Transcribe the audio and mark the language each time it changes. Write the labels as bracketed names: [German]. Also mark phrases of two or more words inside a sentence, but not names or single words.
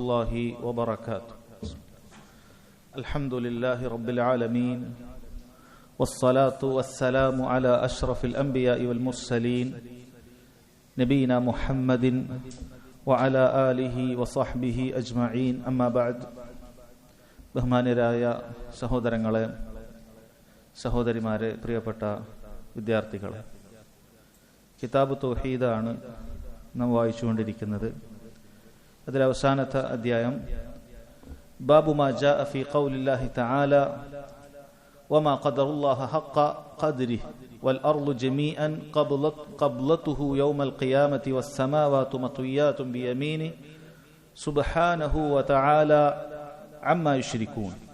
[Arabic] الله وبركاته. الحمد لله رب العالمين والصلاة والسلام على أشرف الأنبياء والمرسلين نبينا محمد وعلى آله وصحبه أجمعين. أما بعد. [Malayalam] ബഹുമാന്യരായ സഹോദരങ്ങളെ, സഹോദരിമാരെ, പ്രിയപ്പെട്ട വിദ്യാർത്ഥികളെ, കിതാബ് തൗഹീദാണ് നാം വായിച്ചുകൊണ്ടിരിക്കുന്നത്. അതിൽ അവസാനത്തെ അധ്യായം [Arabic] باب ما جاء في قول الله تعالى وما قدر الله حق قدره والأرض جميعا قبضته يوم القيامة والسماوات مطويات بيمينه سبحانه وتعالى عما يشركون.